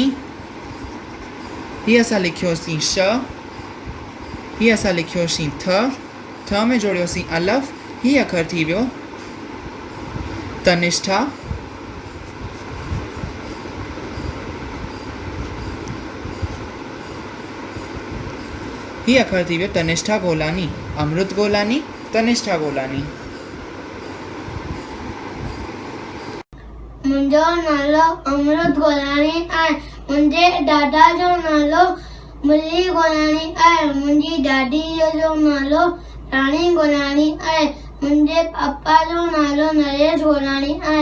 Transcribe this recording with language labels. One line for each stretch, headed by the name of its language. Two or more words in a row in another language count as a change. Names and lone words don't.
Sindhi: ही असां लिखियोसीं श, ही असां लिखियोसीं थ में जोड़ियोसीं अलफ, ही अखर थी वियो तनिष्ठा। ही अखर थी वियो तनिष्ठा गोलानी, अमृत गोलानी, तनिष्ठा गोलानी। मुंहिंजो नालो अमृत गोलानी आहे। मुंहिंजे दादा जो नालो मुरली गोलानी आहे। मुंहिंजी दादी जो नालो रानी गोलानी आहे। मुंहिंजे पापा जो नालो नरेश गोलानी आहे।